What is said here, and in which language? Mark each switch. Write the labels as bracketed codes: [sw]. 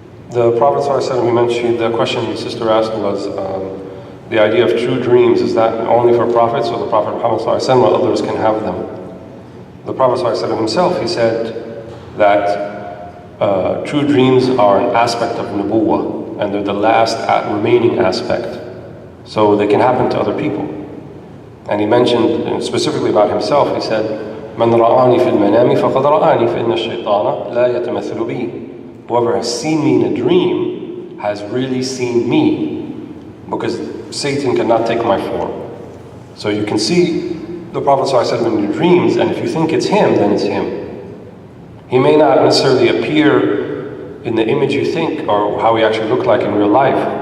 [en] The Prophet ﷺ, he mentioned, the question the sister asked was the idea of true dreams, is that only for prophets, or the Prophet Muhammad ﷺ, or others can have them? The Prophet ﷺ himself, he said that true dreams are an aspect of nubuwwah, and they're the last remaining aspect. So they can happen to other people. And he mentioned specifically about himself, he said, [ar] مَنْ رَآنِي فِي الْمَنَامِ فَقَدْ رَآنِي فَإِنَّ الشَّيْطَانَ لَا يَتَمَثَّلُ بِي. [en] Whoever has seen me in a dream has really seen me, because Satan cannot take my form. So you can see the Prophet ﷺ in your dreams, and if you think it's him, then it's him. He may not necessarily appear in the image you think, or how he actually looked like in real life.